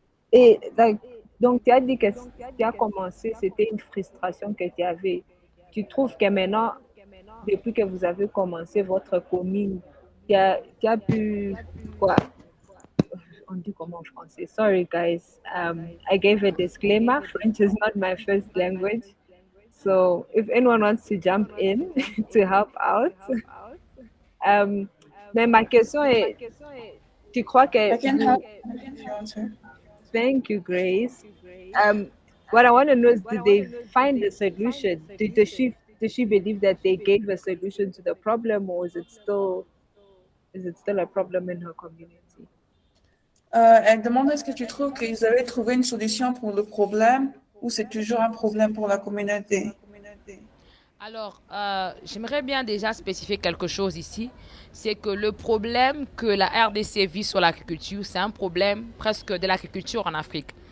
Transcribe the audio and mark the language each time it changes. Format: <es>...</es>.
<fr>Et donc, tu as dit que ce qui a commencé, c'était une frustration que tu avais. Tu trouves que maintenant, depuis que vous avez commencé votre commune, tu as pu, quoi, on dit comment en français?</fr> <en>Sorry, guys. I gave a disclaimer. French is not my first language. So if anyone wants to jump in to help out.</en> <fr>Mais ma question est, tu crois que...</fr> <en>I can help if you want to. Thank you, Grace. What I want to know is, did they find a solution? Does she believe that they gave a solution to the problem, or is it still a problem in her community?</en> <fr>Elle demande est-ce que tu trouves qu'ils avaient trouvé une solution pour le problème ou c'est toujours un problème pour la communauté? Alors, j'aimerais bien déjà spécifier quelque chose ici. C'est que le problème que la RDC vit sur l'agriculture, c'est un problème presque de l'agriculture en Afrique.</fr>